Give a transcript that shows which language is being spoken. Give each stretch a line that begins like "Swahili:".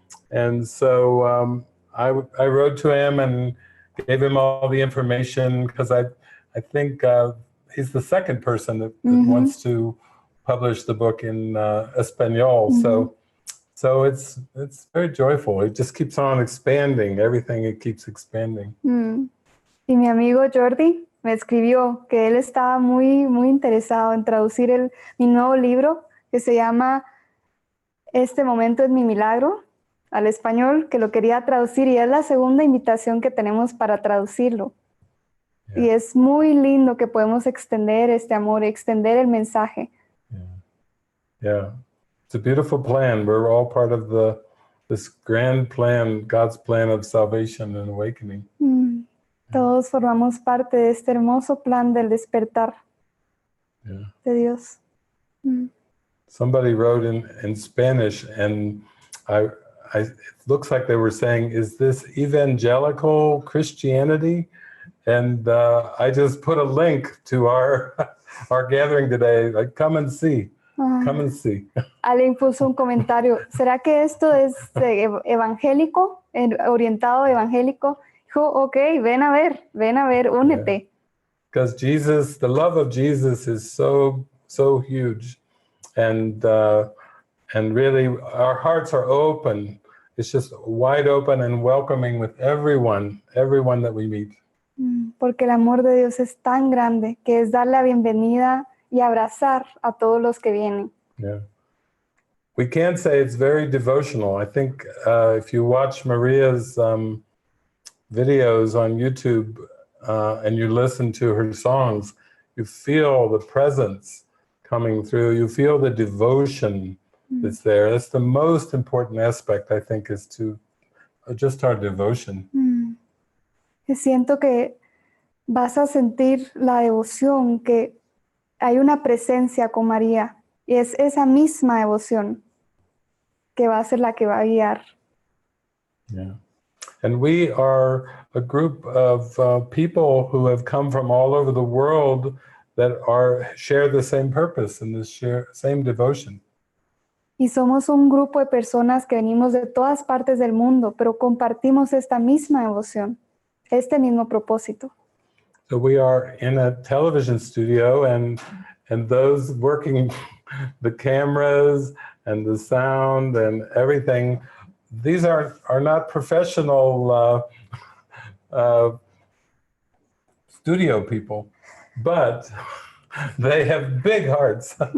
English: And so I wrote to him and gave him all the information because I think he's the second person that wants to publish the book in español. So it's very joyful. It just keeps on expanding. Everything, it keeps expanding.
Spanish: Y mi amigo Jordi me escribió que él estaba muy, muy interesado en traducir mi nuevo libro que se llama Este momento es mi milagro al español, que lo quería traducir y es la segunda invitación que tenemos para traducirlo. Yeah. Y es muy lindo que podemos extender este amor, extender el mensaje.
English: Yeah. It's a beautiful plan. We're all part of this grand plan, God's plan of salvation and awakening.
Spanish: Todos formamos parte de este hermoso plan del despertar de Dios.
English: Somebody wrote in Spanish, and it looks like they were saying, is this evangelical Christianity? And I just put a link to our gathering today, like, come and see. Come and see.
Spanish: Alguien puso un comentario, ¿será que esto es evangélico, orientado evangélico? Dijo, ok, ven a ver, únete.
English: Because Jesus, the love of Jesus is so huge. And really our hearts are open. It's just wide open and welcoming with everyone that we meet.
Spanish: Porque el amor de Dios es tan grande que es dar la bienvenida y abrazar a todos los que vienen. Yeah.
English: We can say it's very devotional. I think if you watch Maria's videos on YouTube and you listen to her songs, you feel the presence coming through. You feel the devotion that's there. That's the most important aspect, I think, is to just our devotion.
Spanish: Siento que vas a sentir la devoción, que hay una presencia con María, y es esa misma devoción que va a ser la que va a guiar. Yeah.
English: And we are a group of people who have come from all over the world that share the same purpose and the same devotion.
Spanish: Y somos un grupo de personas que venimos de todas partes del mundo, pero compartimos esta misma devoción, este mismo propósito.
English: So we are in a television studio, and and those working the cameras and the sound and everything, these are not professional studio people, but they have big hearts.